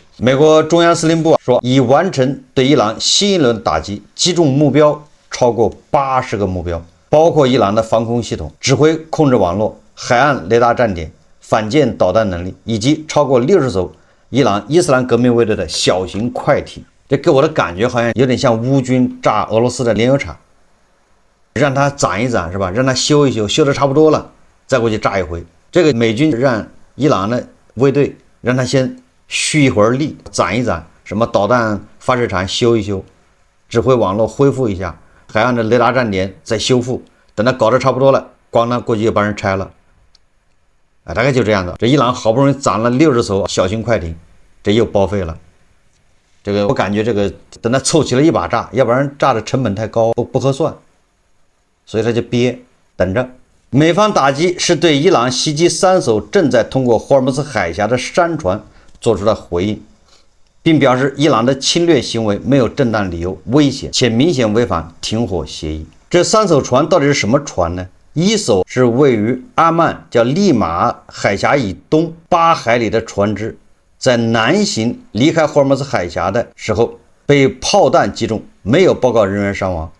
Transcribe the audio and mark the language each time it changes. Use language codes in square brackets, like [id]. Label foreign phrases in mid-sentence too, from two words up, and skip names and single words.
[zh] 美國中央司令部說，已完成對伊朗新一輪打擊，擊中目標超過80個目標，包括伊朗的防空系統、指揮控制網絡、海岸雷達站點、反艦導彈能力，以及超過60艘伊朗伊斯蘭革命衛隊的小型快艇。這給我的感覺好像有點像烏軍炸俄羅斯的煉油廠，讓它攢一攢是吧？讓它修一修，修得差不多了，再過去炸一回。這個美軍讓伊朗的衛隊讓他先蓄一會兒力，攢一攢，什麼導彈發射場修一修，指揮網絡恢復一下，海岸的雷達站點再修復，等他搞得差不多了，咣當過去又把人拆了。大概就這樣的。這伊朗好不容易攢了60艘小型快艇，這又報廢了。這個我感覺這個等他湊齊了一把炸，要不然炸的成本太高，不合算，所以他就憋等着。美方打擊是對伊朗襲擊3艘正在通過霍爾木茲海峽的商船做出了回應，並表示伊朗的侵略行為沒有正當理由、危險且明顯違反停火協議。這3艘船到底是什麼船呢？一艘是位於阿曼叫利馬海峽以東8海里的船只，在南行離開霍爾木茲海峽的時候被炮彈擊中，沒有報告人員傷亡。